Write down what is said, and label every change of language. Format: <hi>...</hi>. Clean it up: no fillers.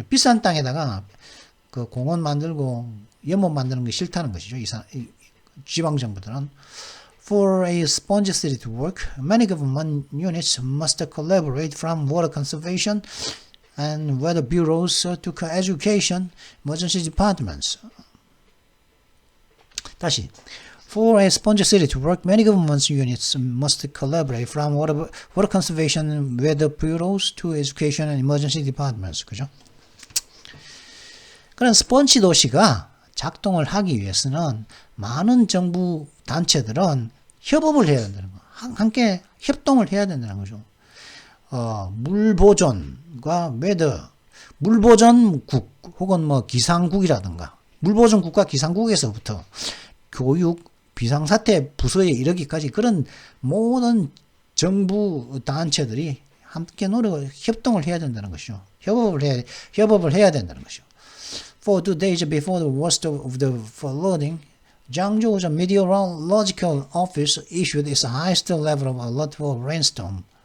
<ko>비싼 땅에다가 그 공원 만들고 연못 만드는 게 싫다는 것이죠. 이 지방 정부들은.</ko> <en>For a sponge city to work, many government units must collaborate from water conservation and weather bureaus to education, emergency departments.</en> <ko>다시.</ko> <en>For a sponge city to work, many government units must collaborate from water conservation, weather bureaus to education and emergency departments.</en> <ko>그죠? 그런 스펀지 도시가 작동을 하기 위해서는 많은 정부 단체들은 협업을 해야 된다는 거. 함께 협동을 해야 된다는 거죠. 물 보존과 물 보존국 혹은 기상국이라든가 물 보존국과 기상국에서부터 교육, 비상사태 부서에 이르기까지 그런 모든 정부 단체들이 함께 협동을 해야 된다는 것이죠. 협업을 해야 된다는 것이죠.</ko> <en>For 2 days before the worst of the flooding, Zhangzhou's meteorological office issued its highest level of alert for rainstorm.</en>